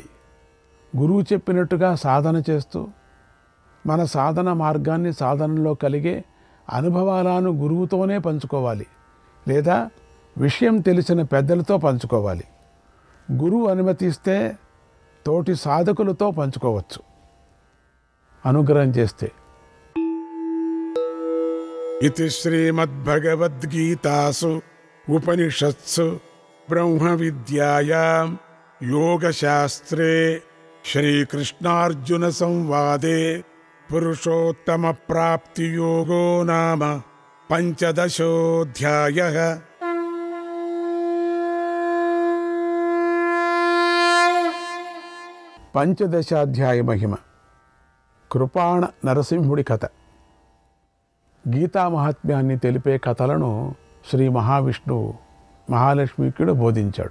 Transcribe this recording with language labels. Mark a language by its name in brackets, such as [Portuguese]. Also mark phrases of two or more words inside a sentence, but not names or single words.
[Telugu] గురువు చెప్పినట్టుగా సాధన చేస్తూ మన సాధన మార్గాన్ని, సాధనలో కలిగే అనుభవాలను గురువుతోనే పంచుకోవాలి, లేదా విషయం తెలిసిన పెద్దలతో పంచుకోవాలి. గురువు అనుమతిస్తే తోటి సాధకులతో పంచుకోవచ్చు, అనుగ్రహం చేస్తే. [Sanskrit] इति श्रीमद्भगवद्गीतासु उपनिषत्सु ब्रह्मविद्यायां योगशास्त्रे श्रीकृष्णार्जुनसंवादे पुरुषोत्तमप्राप्तियोगो नाम 15ोऽध्यायः। [Telugu] పంచదశాధ్యాయ మహిమ. కృపాణ నరసింహుడి కథ. గీతా మహాత్మ్యాన్ని తెలిపే కథలను శ్రీ మహావిష్ణువు మహాలక్ష్మికి బోధించాడు.